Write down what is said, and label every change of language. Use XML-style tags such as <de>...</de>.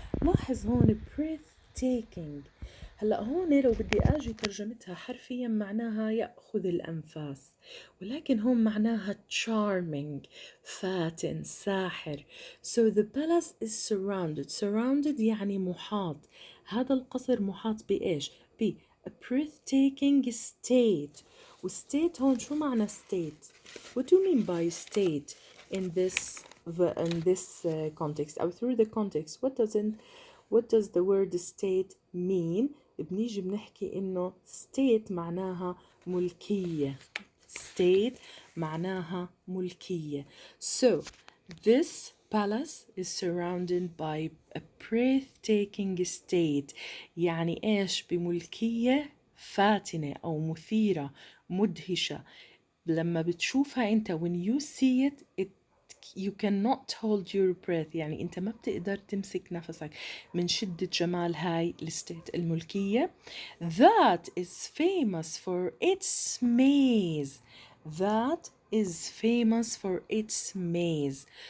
<ar>لاحظ هون breathtaking. هلا هون لو بدي اجي ترجمتها حرفيا معناها يأخذ الأنفاس، ولكن هون معناها charming، فاتن، ساحر.</ar> <en>So the palace is surrounded</en> <ar>يعني محاط. هذا القصر محاط بإيش؟ ب</ar> <en>a breathtaking estate. وstate</en> <ar>هون شو معنى</ar> <en>state؟ What do you mean by state in this context أو through the context? What does the word state mean؟</en> <ar>بنيجي بنحكي إنه state معناها ملكية. state معناها ملكية.</ar> <en>So this palace is surrounded by a breathtaking estate.</en> <ar>يعني إيش؟ بملكية فاتنة أو مثيرة مدهشة. لما بتشوفها أنت</ar> <en>when you see it you cannot hold your breath.</en> <ar>يعني أنت ما بتقدر تمسك نفسك من شدة جمال هاي الستيت الملكية.</ar> <en>That is famous for its maze. That is famous for its maze.</en>